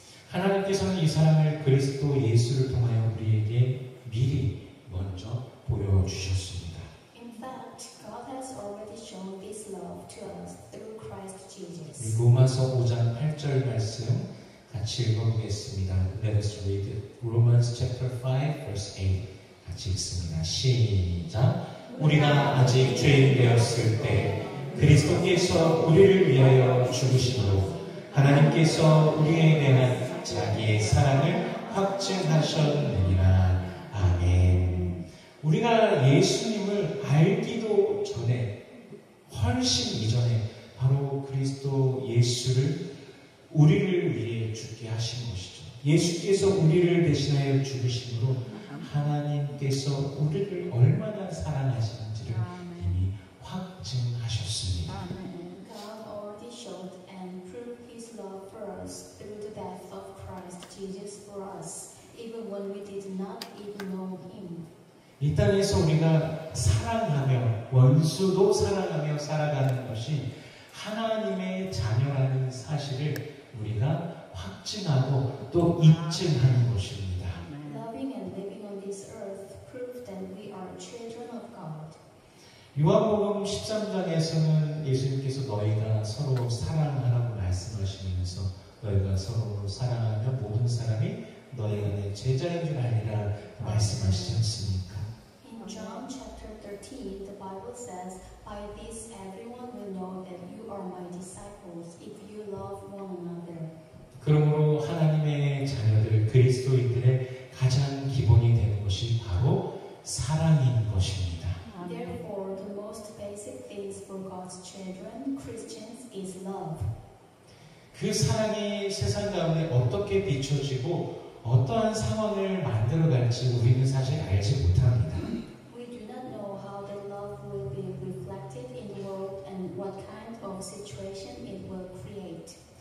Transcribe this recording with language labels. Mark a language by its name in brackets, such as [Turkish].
[Korean] 하나님께서는 이 사랑을 그리스도 예수를 통하여 우리에게 미리 먼저 보여주셨습니다. [English] In fact, God has already shown this love to us through Christ Jesus. [Korean] 로마서 5장 8절 말씀 같이 읽어보겠습니다. [English] Let us read Romans chapter 5 verse 8 [Korean] 같이 읽습니다. 시작. 우리가 아직 죄인 되었을 때 그리스도께서 우리를 위하여 죽으심으로 하나님께서 우리에 대한 자기의 사랑을 확증하셨느니라. 아멘. 우리가 예수님을 알기도 전에 훨씬 이전에 바로 그리스도 예수를 우리를 위해 죽게 하신 것이죠. 예수께서 우리를 대신하여 죽으심으로 하나님께서 우리를 얼마나 사랑하시는지를 이미 확증하셨습니다. [English] God already showed and proved His love for us through the death of Christ Jesus for us, even when we did not even know Him. [Korean] 이 땅에서 우리가 사랑하며 원수도 사랑하며 살아가는 것이 하나님의 자녀라는 사실을 우리가 확증하고 또 입증하는 것입니다. [English] Loving and living on this earth prove that we are children of God. [Korean] 요한복음 13장에서는 예수님께서 너희가 서로 사랑하라고 말씀하시면서 너희가 서로 사랑하며 모든 사람이 너희가 내 제자인 줄 알리라 말씀하시지 않습니까? [English] In John chapter 13, the Bible says, "By this everyone will know that you are my disciples if you love one another." [Korean] 그러므로 하나님의 자녀들 그리스도인들의 가장 기본이 되는 것이 바로 사랑인 것입니다. [English] Therefore, the most basic things for God's children, Christians, is love. [Korean] 그 사랑이 세상 가운데 어떻게 비춰지고 어떠한 상황을 만들어갈지 우리는 사실 알지 못합니다. [English] We do not know how the love will be reflected in the world and what kind of situation it will create.